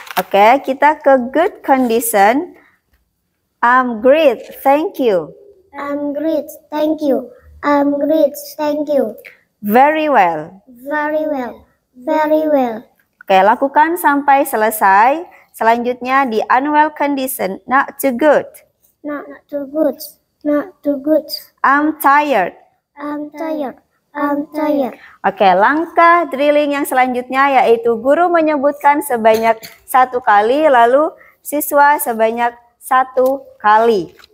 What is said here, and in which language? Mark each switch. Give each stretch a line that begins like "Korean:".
English: Oke, kita ke good condition. I'm great, thank you. I'm great, thank you. I'm great, thank you. Very well. Very well. Very well.
Indonesian: Oke, lakukan sampai selesai.
English: Selanjutnya di unwell condition. Not too good. Not too good. Not too good. I'm tired. I'm tired. I'm tired.
Indonesian: Oke, langkah drilling yang selanjutnya yaitu guru menyebutkan sebanyak 1 kali, lalu siswa sebanyak 1 kali.